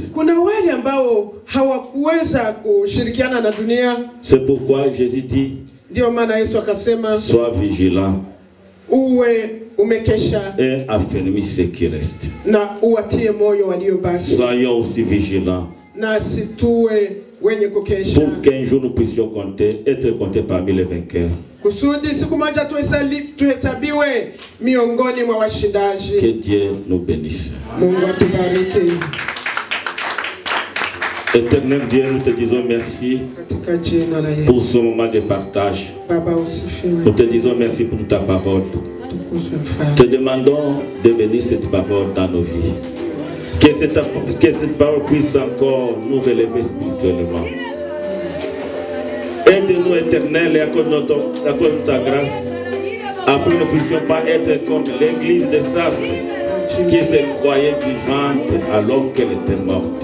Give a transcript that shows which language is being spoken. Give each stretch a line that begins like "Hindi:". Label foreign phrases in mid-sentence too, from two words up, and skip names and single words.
Swahili: Kuna wale ambao hawakuweza kushirikiana na dunia.
French: C'est pourquoi Jésus dit,
Swahili: Ndio maana Yesu akasema,
French: sois vigilant
Swahili: uwe umekesha
French: et affermis ceux qui restent.
Swahili: na uwatie moyo waliobaki.
French: Soyons aussi vigilants
Swahili: Na situwe wenye kukesha.
French: pour qu'un jour nous puissions être comptés parmi les vainqueurs.
Swahili: Kusudi siku moja tuhesabiwe miongoni mwa washindaji.
French: Que Dieu nous bénisse.
Swahili: Mungu atubariki.
French: Éternel Dieu, nous te disons merci
Swahili: Katika jina la Yesu.
French: pour ce moment de partage.
Swahili: Baba usifiwe.
French: Nous te disons merci pour ta parole.
Swahili: Tukuzwe mfalme.
French: Te demandons de bénir cette parole dans nos vies. Que cette parole puisse encore nous relever spirituellement. Aide-nous, Éternel, et accorde-nous ta grâce, afin que nous ne puissions pas être comme l'église de Sardes, qui se croyait vivante alors qu'elle était morte.